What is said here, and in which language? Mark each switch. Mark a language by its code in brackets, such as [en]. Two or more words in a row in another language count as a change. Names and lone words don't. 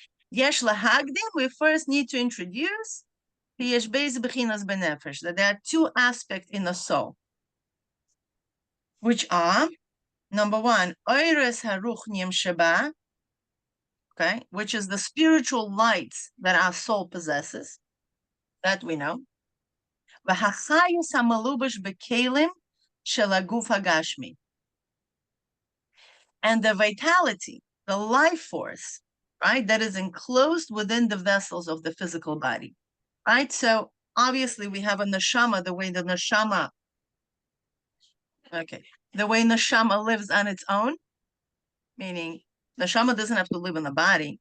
[he] יש להקדים, [en] we first need to introduce that there are two aspects in the soul, which are, number one, [he] אורות הרוחניים שבה, [en] okay, which is the spiritual lights that our soul possesses, that we know. [he] והחיות המלובש בכלים של הגוף הגשמי, [en] and the vitality, the life force, right, that is enclosed within the vessels of the physical body, right? So obviously we have a neshama, the way the neshama lives on its own, meaning neshama doesn't have to live in the body.